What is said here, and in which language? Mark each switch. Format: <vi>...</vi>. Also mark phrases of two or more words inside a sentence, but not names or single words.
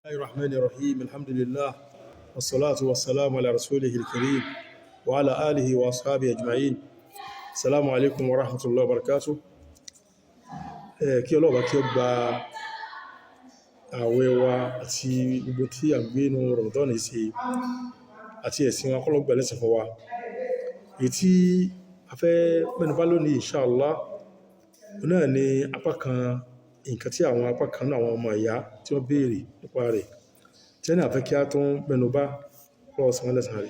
<ar>الرحمن الرحيم الحمد لله والصلاة والسلام على رسوله الكريم وعلى آله وأصحابه أجمعين. السلام عليكم ورحمة الله وبركاته.</ar> <yo>kí Ọlọ́run bá kí ó gba àwẹ̀ wa àti gbogbo tí a gbé nínú Ramadan ṣe àti ẹ̀sìn wa kọ́lọ́ gbà lẹ́sìn fún wa. Èyí tí a fẹ́ mẹ́nubà lónìí inshallah náà ni apá kan nǹkan tí àwọn apá kan náà àwọn ọmọ ìyá tí wọ́n béèrè nípa rẹ̀ tí ẹni àfẹ́ kí a tún mẹ́nubà lọ́wọ́ san lẹ́san rẹ̀.</yo>